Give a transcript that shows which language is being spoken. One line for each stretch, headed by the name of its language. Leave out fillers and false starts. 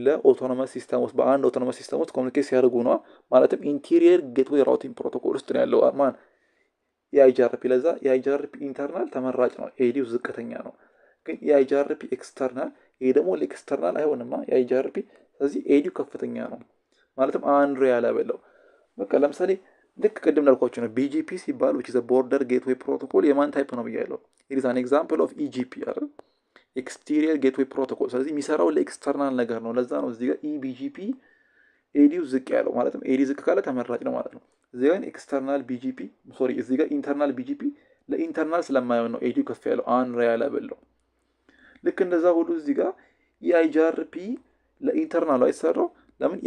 Amharic: ለኦቶኖመስ ሲስተም ውስጥ በአንድ ኦቶኖመስ ሲስተም ውስጥ ኮሚኒኬት ሲያደርጉ ነው። ማለትም ኢንቴሪየር ጌትዌይ ራውቲንግ ፕሮቶኮል ውስጥ ነው ያለው ማን የአይጂአርፒ። ለዛ የአይጂአርፒ ኢንተርናል ተመራጭ ነው፣ ኤዲው ዝቅተኛ ነው። ግን የአይጂአርፒ ኤክስተርናል፣ ይሄ ደግሞ ለኤክስተርናል አይሆንማ የአይጂአርፒ። ስለዚህ ኤዲው ከፍተኛ ነው፣ ማለትም አንሪላብል ነው። በቃ ለምሳሌ ልክ ቅድም ላልኳችሁ ነው ቢጂፒ ሲባል
English: which is a border gateway protocol
Amharic: የማን ታይፕ ነው ብያለሁ?
English: it is an example of EGP
Amharic: አይደል? ኤክስቴሪየር ጌትዌይ ፕሮቶኮል። ስለዚህ የሚሰራው ለኤክስተርናል ነገር ነው። ለዛ ነው እዚህ ጋር ኢቢጂፒ ኤዲው ዝቅ ያለው። ማለትም ኤዲ ዝቅ ካለ ተመራጭ ነው ማለት ነው። እዚህ ጋር ኤክስተርናል ቢጂፒ እዚህ ጋር ኢንተርናል ቢጂፒ ለኢንተርናል ስለማይሆን ነው ኤዲው ከፍ ያለው፣ አንሪላብል ነው። ልክ እንደዛ ሁሉ እዚህ ጋር የአይጂአርፒ ለኢንተርናሉ አይሰራው። ለምን?